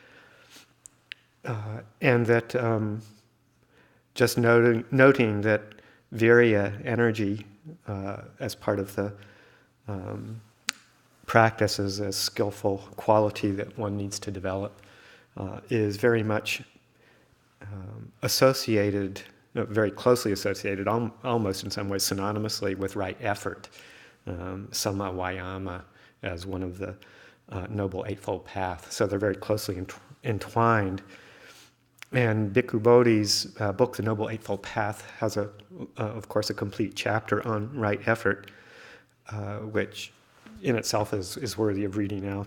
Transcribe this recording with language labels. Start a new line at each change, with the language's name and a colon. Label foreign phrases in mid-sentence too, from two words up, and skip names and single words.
English: And that just noting that viriya, energy, as part of the practice as a skillful quality that one needs to develop, is very much associated, very closely associated, almost in some ways synonymously with right effort,
Pali: samma, vāyāma,
English: as one of the Noble Eightfold Path. So they're very closely entwined. And Bhikkhu Bodhi's book, The Noble Eightfold Path, has, of course, a complete chapter on right effort, which in itself is worthy of reading out.